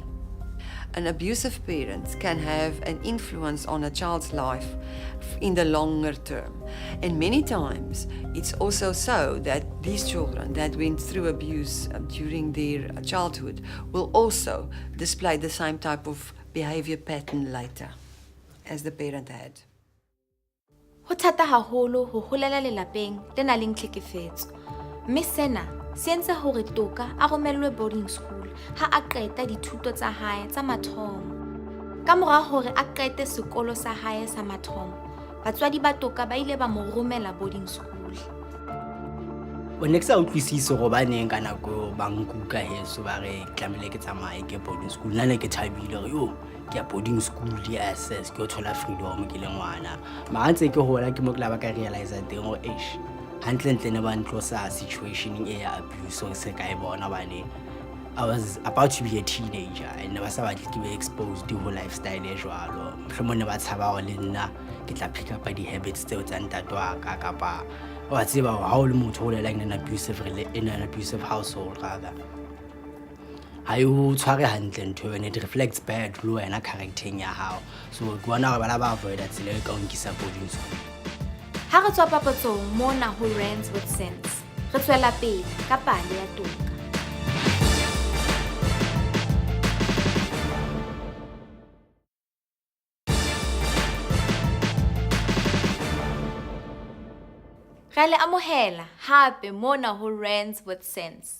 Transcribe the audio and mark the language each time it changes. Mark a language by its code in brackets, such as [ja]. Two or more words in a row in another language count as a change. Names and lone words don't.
[en] An abusive parent can have an influence on a child's life in the longer term. And many times, it's also so that these children that went through abuse during their childhood will also display the same type of behavior pattern later as the parent had. [st] Ho thata haholo ho holela lelapeng le nang le tlhekefetso. Mme sena se entse hore Toka a romellwe boarding school ha a qeta dithuto tsa hae tsa mathomo. Ka mora hore a qete sekolo sa hae sa mathomo, batswadi ba Toka ba ile ba mo romela boarding school. O ne ke sa utlwisise go baneng ka nako ba nkuka heso ba re tlamele ke tsamaye ke boarding school. Nna ne ke thabile re yo ke ya boarding school di access ke o thola freedom ke le ngwana. Ma ntse ke hola ke mo ke la ba ka realize teng o eish hantle ne ba ntlosa situation e ya abuse o se ka e bona bane. [en] I was about to be a teenager and never saw to be exposed to whole lifestyle [st] e jwalo. Mohlomong ne ba tshaba go le nna ke tla [en] pick up [st] di habits tseo tsa ntate wa ka kapa wa tseba ha o le motho o lela [en] in an abusive household rather. [st] Ha o tshware hantle ntho [en] and it reflects bad [st] lo wena character ya hao. So ke bona gore bala ba avoid tsela e ka o nkisa boarding school. Ha re tswa papatsong mona ho Rands with Sense, re tswela pele ka pale ya Toka. Re le amohela hape mona ho Rands with Sense.